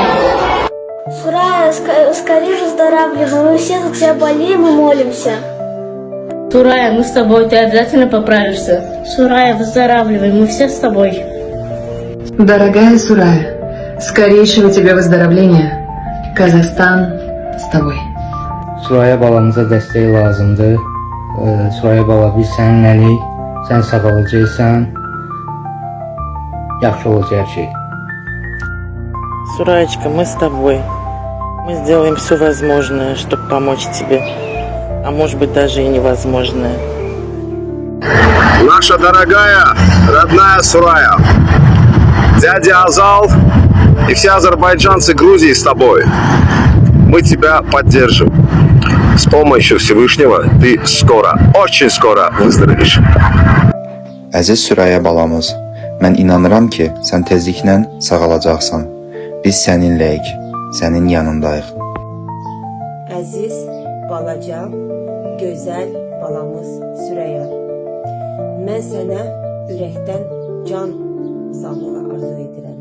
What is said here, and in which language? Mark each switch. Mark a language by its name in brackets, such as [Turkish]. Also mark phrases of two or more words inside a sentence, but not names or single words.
[Russian] Сурая, скорее выздоравливай, мы все за тебя болеем и молимся. Suraya, мы с тобой, ты обязательно поправишься. Suraya, выздоравливай, мы все с тобой. Дорогая Сурая, скорейшего тебе выздоровления. Казахстан с тобой. [Azerbaijani] Suraya balamıza dəstək lazımdır. Suraya bala, biz səninləlik, sən sağalacaqsan, yaxşı olacaq hər şey. [Russian] Сураечка, мы с тобой. Мы сделаем все возможное, чтобы помочь тебе. А может быть даже и невозможное. Наша дорогая, родная Сурая, дядя Азал и все азербайджанцы Грузии с тобой. Мы тебя поддержим. С помощью Всевышнего ты скоро, очень скоро выздоровеешь. [Azerbaijani] Əziz Süraya balamız, mən inanıram ki, sən tezliklə sağalacaqsan. Biz səninləyik, sənin yanındayıq. Əziz, balacan, gözəl balamız Süraya. Mən sənə ürəkdən can sağlığı arzu edirəm.